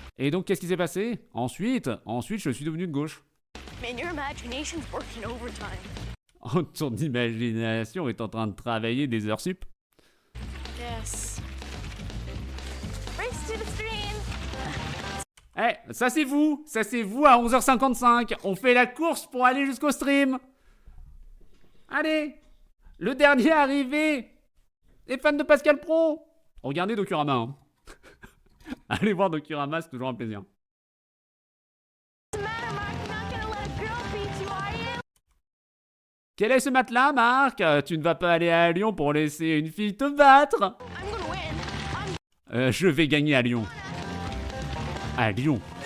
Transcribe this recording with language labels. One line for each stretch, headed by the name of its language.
French: Et donc qu'est-ce qui s'est passé? Ensuite, je suis devenu de gauche.
English: Man, your imagination's working overtime.
French: Oh, ton imagination est en train de travailler des heures sup.
English: Yes. Race to the stream.
French: Eh, ça c'est vous à 11h55. On fait la course pour aller jusqu'au stream. Allez, le dernier arrivé. Les fans de Pascal Pro. Regardez Docurama. Hein. Allez voir Docurama, c'est toujours un plaisir.
English: What's the matter, Mark? You're not gonna let a girl beat you, are you?
French: Quel est ce matelas, Marc? Tu ne vas pas aller à Lyon pour laisser une fille te battre.
English: I'm gonna win.
French: Je vais gagner à Lyon. À Lyon.